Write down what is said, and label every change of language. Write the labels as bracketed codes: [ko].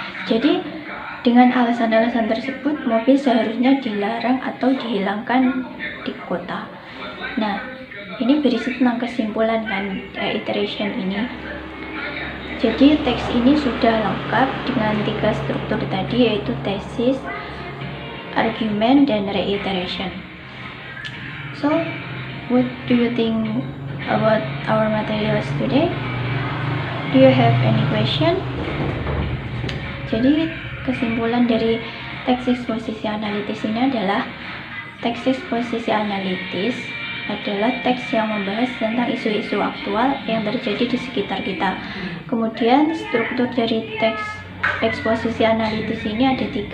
[id] Jadi dengan alasan-alasan tersebut, mobil seharusnya dilarang atau dihilangkan di kota. Nah, ini berisi tentang kesimpulan kan iteration ini. Jadi teks ini sudah lengkap dengan 3 struktur tadi, yaitu tesis, argument, dan reiteration. [en] So, what do you think about our materials today? Do you have any question? [id] Jadi kesimpulan dari teks eksposisi analitis ini adalah teks eksposisi analitis adalah teks yang membahas tentang isu-isu aktual yang terjadi di sekitar kita. Kemudian struktur dari teks eksposisi analitis ini ada 3.